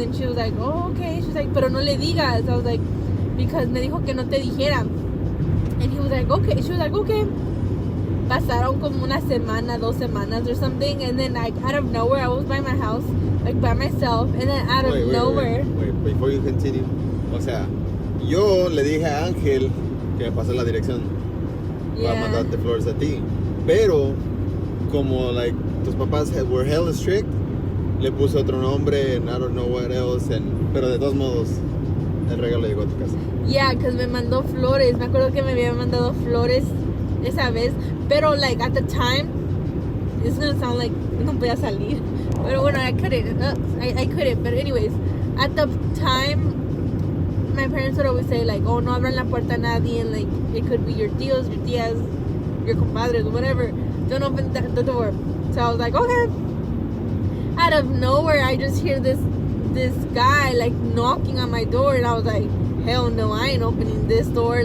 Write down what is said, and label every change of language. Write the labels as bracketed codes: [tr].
[en] And she was like, oh okay. She's like, [es] pero no le digas. [en] I was like, because [es] me dijo que no te dijera. [en] And he was like, okay. She was like, okay. [es] Pasaron como una semana, 2 semanas [en] or something, and then like out of nowhere I was by my house, like by myself, and then out of nowhere. Wait, before you continue. [es] O sea, yo le dije a Ángel que me pasó la dirección para mandarte flores a ti, pero como [en] like [es] tus papás [en] were hella strict, [es] le puse otro nombre [en] and I don't know what else, [es] pero de todos modos el regalo llegó a tu casa. [en] Yeah, because [es] me mandó flores. Me acuerdo que me había mandado flores esa vez, pero [en] like at the time, it's gonna sound like [es] no podía salir, pero bueno, [en] I couldn't. I couldn't. But anyways, at the time, my parents would always say like, oh, [es] no abran la puerta a nadie, [en] and like it could be your tíos, your tías, your compadres, whatever. Don't open the door. So I was like, okay. Out of nowhere, I just hear this guy like knocking on my door, and I was like, hell no, I ain't opening this door.